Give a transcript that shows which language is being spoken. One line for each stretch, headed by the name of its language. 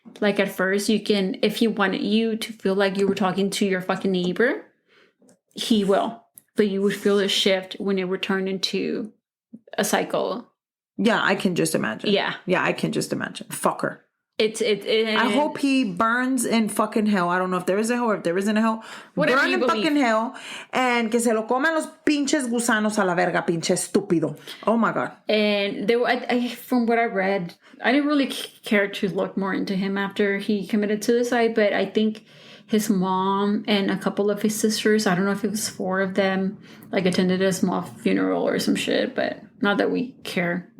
English: Like, at first, you can, if he wanted you to feel like you were talking to your fucking neighbor, he will. But you would feel the shift when it would turn into a cycle. Yeah, I can just imagine. Yeah. Yeah, I can just imagine. Fucker. I hope he burns in fucking hell. I don't know if there is a hell or if there isn't a hell. Whatever burn in fucking hell.
Spanish: And que se lo coman los pinches gusanos a la verga, pinche estúpido.
English: Oh my God. And there, from what I read, I didn't really care to look more into him after he committed suicide, but I think his mom and a couple of his sisters, I don't know if it was 4 of them, like attended a small funeral or some shit, but not that we care.